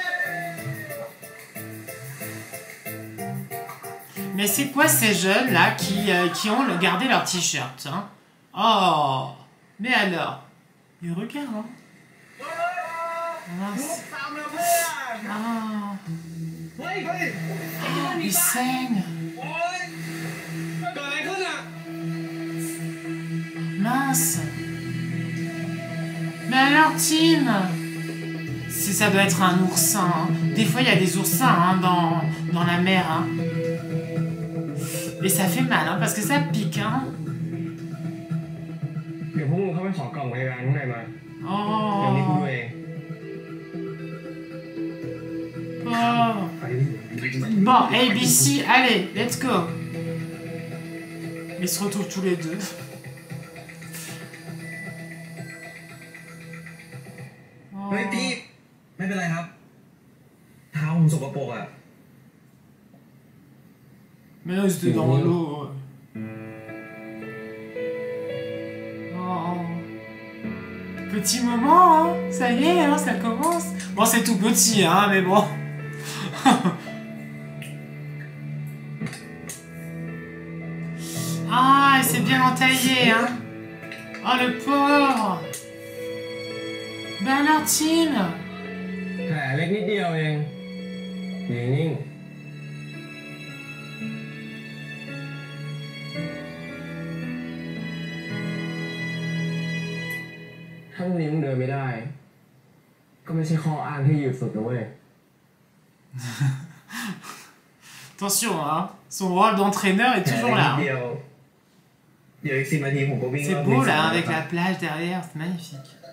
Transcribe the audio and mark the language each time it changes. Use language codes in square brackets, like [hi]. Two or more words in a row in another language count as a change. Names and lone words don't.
[fr] Mais c'est quoi ces jeunes-là qui ont gardé leur t-shirt hein? Oh. Mais alors. Ils regardent, hein. Mince. Ah. Ah, ils saignent. [th] เกิดอะไรขึ้นอ่ะ [fr] Mince. Mais alors, Tim, ça doit être un oursin. Hein. Des fois, il y a des oursins hein, dans la mer. Hein. Et ça fait mal, hein, parce que ça pique. Hein. [th] เดี๋ยวพวกมึงเข้าไปขอกล่องพยาบาลข้างในมา [fr] Oh. [th] เดี๋ยวนี้กูดูเอง [fr] Oh. Bon, ABC, allez, [en] let's go. [fr] Ils se retrouvent tous les deux. [th] เฮ้ยพี่ไม่เป็นไรครับเท้าผมสกปรกอ่ะ [fr] Mais là, c'était dans l'eau. Oh. Petit moment, hein. Ça y est, hein, ça commence. Bon, c'est tout petit, hein, mais bon. Ah, il s'est bien entaillé, hein. Oh, le pauvre. Bernardine. [th] แผลเล็กนิดเดียวเองนิ่งๆถ้าพรุ่งนี้มึงเดินไม่ได้ ก็ไม่ใช่ข้ออ้างที่ยืดสุดนะเว้ย [fr] Attention, hein. Son rôle d'entraîneur est toujours là. Hein. [th] เดี๋ยวอีก10 นาทีผมก็วิ่ง [fr] C'est beau là, avec la plage derrière, c'est magnifique.